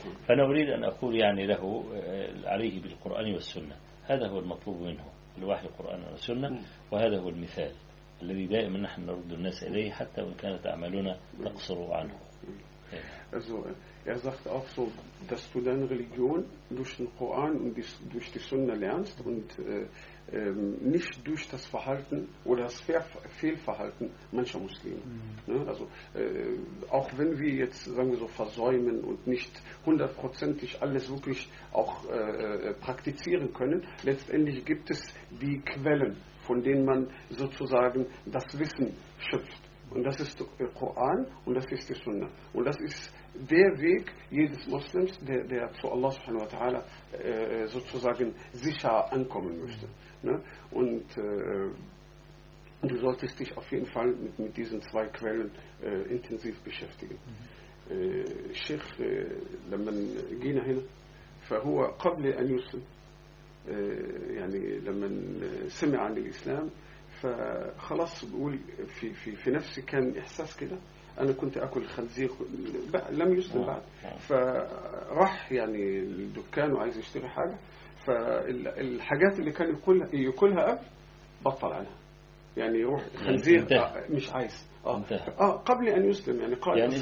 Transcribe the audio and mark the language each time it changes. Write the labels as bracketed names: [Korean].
[Arabic] فأنا أريد أن أقول يعني له عليه بالقرآن والسنة, هذا هو المطلوب منه الوحي القرآن والسنة, وهذا هو المثال الذي دائما نحن نرد الناس إليه حتى وإن كانت أعمالنا تقصر عنه. [German] Also sagt auch so, dass du deine Religion durch den Koran und durch die Sunna lernst und nicht durch das Verhalten oder das Fehlverhalten mancher Muslime. Mhm. Also auch wenn wir jetzt, sagen wir so, versäumen und nicht hundertprozentig alles wirklich auch praktizieren können, letztendlich gibt es die Quellen, von denen man sozusagen das Wissen schöpft. Und das ist der Koran und das ist die Sunna. Und das ist der Weg jedes Muslims, der zu Allah subhanahu wa ta'ala sozusagen sicher ankommen möchte. Ne? Und du solltest dich auf jeden Fall mit diesen zwei Quellen intensiv beschäftigen. Sheikh, wenn man gehen hin, [Arabic] فهو قبل أن يسلم, يعني لما سمع عن الإسلام, فخلاص بقول في نفسي كان إحساس كده, أنا كنت أكل خنزير لم يسلم بعد, فراح يعني الدكان وعايز يشتري حاجة, فالحاجات اللي كان يقولها قبل بطل عنها, يعني يروح خنزير مش عايز قبل أن يسلم, يعني قال